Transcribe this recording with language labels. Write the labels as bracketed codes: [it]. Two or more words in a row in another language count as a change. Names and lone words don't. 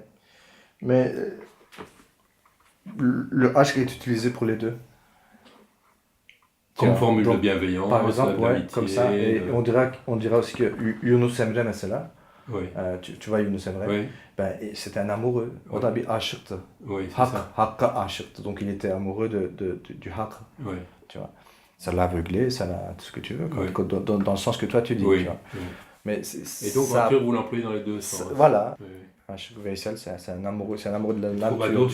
[fr] Mais le H est utilisé pour les deux. Comme formule de bienveillance, par exemple, ouais, d'amitié. Comme ça. Et on dira aussi que Yunus Emre mesela, oui. Tu vois Yunus Emre, oui. Ben, c'était un amoureux. [tr] O da bir aşıktı. [fr] Oui, c'est ça. [tr] Hakka aşıktı. [fr] Donc il était amoureux du haq. Oui. Tu vois. Ça l'a aveuglé, ça l'a tout ce que tu veux, oui. dans le sens que toi tu dis. Oui. Tu vois. Oui. Mais et donc en turc, vous l'employez dans les deux sens. Voilà. Oui. Aşık Veysel, c'est un amoureux de la nature